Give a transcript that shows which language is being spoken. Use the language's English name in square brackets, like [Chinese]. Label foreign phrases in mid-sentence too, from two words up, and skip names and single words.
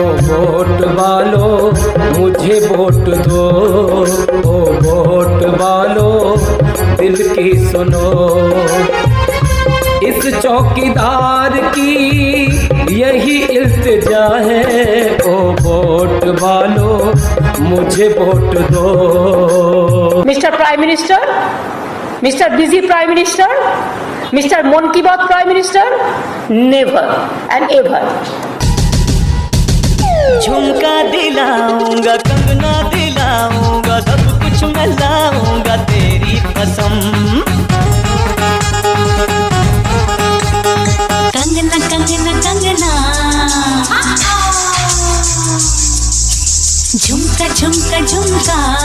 [Hindi] ओ वोट वालो मुझे वोट दो, ओ वोट वालो दिल की सुनो, इस चौकीदार की यही इल्तिजा है, ओ वोट वालो मुझे वोट दो। [English] Mister Prime Minister, Mister busy Prime Minister, Mister Mann Ki Baat Prime Minister, Never and ever. [Hindi] झुमका दिलाऊंगा, कंगना दिलाऊंगा, सब कुछ मैं लाऊंगा तेरी कसम। कंगना कंगना कंगना, झुमका झुमका झुमका,